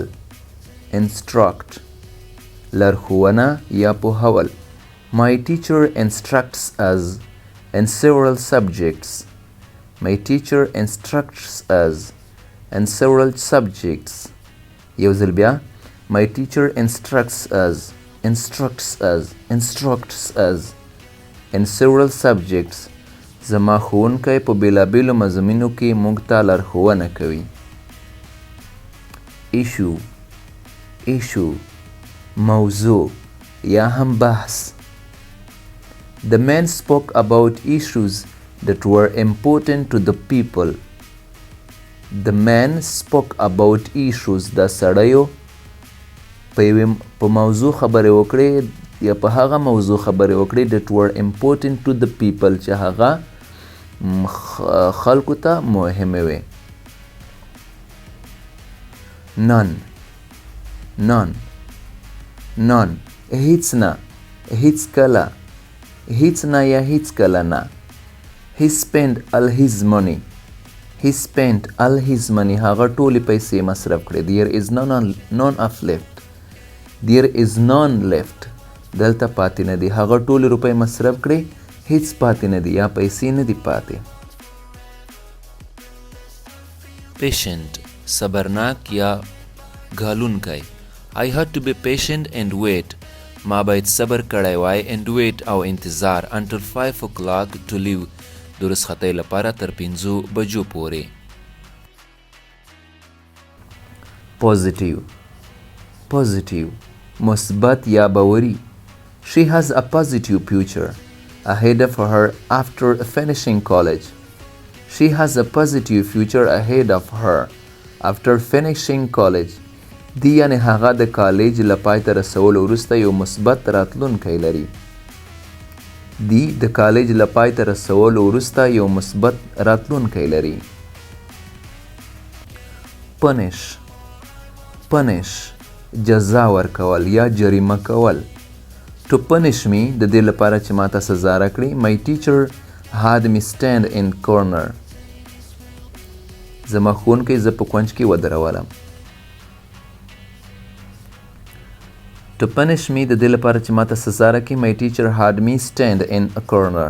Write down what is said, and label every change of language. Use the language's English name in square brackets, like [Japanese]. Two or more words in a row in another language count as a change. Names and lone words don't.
[Pashto] instruct لارښوونه یا پوهول. [English] My teacher instructs us in several subjects. My teacher instructs us in several subjects. [Pashto] یو ځل بیا. [English] My teacher instructs us in several subjects. [Pashto] زما ښوونکی په بېلابېلو مضامینو کې موږ ته لارښوونه کوي. issue موضوع یا هم بحث. [English] The men spoke about issues that were important to the people. The men spoke about issues. [Pashto] دا سړیو په موضوع خبرې وکړې یا په هغه موضوع خبرې وکړې [English] that were important to the people [Pashto] چې هغه خلکو ته مهمې وې. none هیڅ نه هیڅ کله هیڅ نه یا هیڅ کله نه. [English] He spent all his money. [Pashto] هغه ټولې پیسې مصرف کړې. [English] There is none left. [Pashto] دلته پاتې نه دي. هغه ټولې روپۍ مصرف کړې هیڅ پاتې نه دي یا پیسې نه دي پاتې. patient صبرناک یا غالونکی. [English] I had to be patient and wait. [Pashto] ما باید صبر کړی وای [English] and wait [Pashto] او انتظار [English] until 5 o'clock to leave. [Pashto] د رخصتۍ لپاره تر 5 بجو پورې. positive مثبت یا باوري. [English] She has a positive future ahead of her after finishing college. She has a positive future ahead of her after finishing college. [Pashto] دی یعنی هغه د کالج له پای ته رسولو وروسته یو مثبت راتلونکی لري. دی د کالج له پای ته رسولو وروسته یو مثبت راتلونکی لري. punish جزا ورکول یا جریمه کول. [English] To punish me [Pashto] د دې لپاره چې ماته سزا راکړي. [English] My teacher had me stand in corner. [Pashto] زما ښوونکی زه په کونج کې ودرولم. [English] To punish me [Pashto] د دې لپاره چې ماته سزا راکړي. [English] My teacher had me stand in the corner.